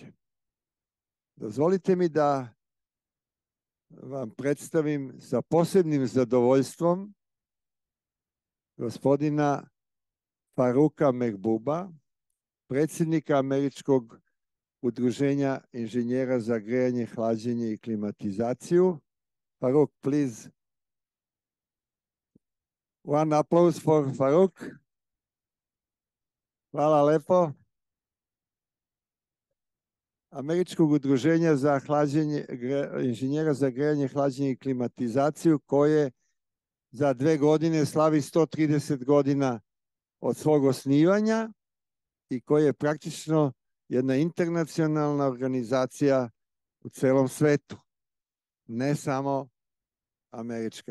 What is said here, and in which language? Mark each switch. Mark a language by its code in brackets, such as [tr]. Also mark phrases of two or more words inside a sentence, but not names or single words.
[sr] Dozvolite mi da vam predstavim sa posebnim zadovoljstvom gospodina Faruka Mehbuba, predsjednika Američkog udruženja inženjera za grejanje, hlađenje i klimatizaciju. [en] Faruk, please. One applause for Faruk. [sr] Hvala lepo. Američkog udruženja za inženjera za grejanje, hlađenje i klimatizaciju, koje za 2 godine slavi 130 godina od svog osnivanja i koje je praktično jedna internacionalna organizacija u celom svetu, ne samo američka.